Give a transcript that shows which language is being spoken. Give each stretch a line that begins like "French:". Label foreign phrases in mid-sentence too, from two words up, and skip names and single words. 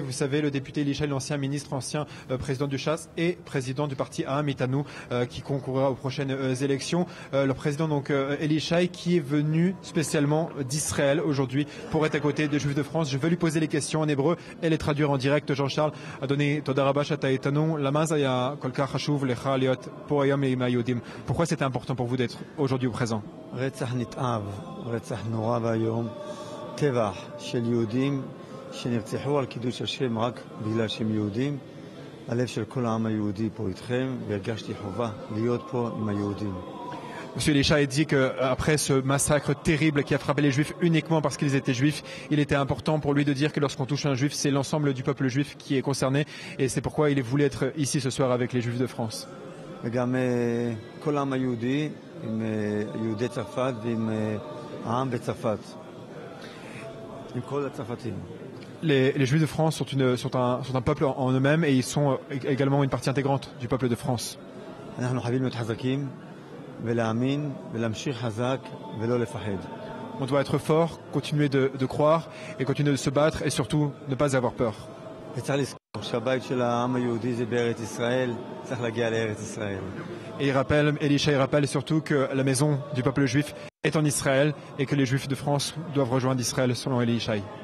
French: Vous savez, le député Eli Yishai, l'ancien ministre, ancien président du Chasse et président du parti
Hebrew: עם איתנו,
French: qui concourra aux prochaines élections. Le président, donc, Eli Yishai, qui est venu spécialement d'Israël aujourd'hui pour être à côté des Juifs de France. Je vais lui poser les questions en hébreu et les traduire en direct.
Hebrew: Jean-Charles
French: a donné
Hebrew: תודה רבה שאתה איתנו, למה זה היה כל כך חשוב לך להיות פה היום עם היהודים.
French: Pourquoi c'était important pour vous d'être aujourd'hui au présent?
Hebrew: רצח נורא ואיום, טבח של יהודים שנרצחו על קידוש השם רק בגלל שהם יהודים. הלב של כל העם היהודי פה איתכם, והרגשתי חובה להיות פה עם היהודים.
French: Monsieur Yishai dit qu'après ce massacre terrible qui a frappé les Juifs uniquement parce qu'ils étaient Juifs, il était important pour lui de dire que lorsqu'on touche un Juif, c'est l'ensemble du peuple juif qui est concerné. Et c'est pourquoi il voulait être ici ce soir avec les Juifs de France.
Hebrew: וגם כל העם היהודי, עם יהודי צרפת ועם העם בצרפת, עם כל הצרפתים.
French: Les Juifs de France sont un peuple en eux-mêmes et ils sont également une partie intégrante du peuple de France.
Hebrew: אנחנו חייבים להיות חזקים ולהאמין ולהמשיך חזק ולא לפחד.
French: On doit être fort, continuer de croire et continuer de se battre et surtout ne pas avoir peur. Et Eli Yishai rappelle surtout que la maison du peuple juif est en Israël et que les Juifs de France doivent rejoindre Israël selon Eli Yishai.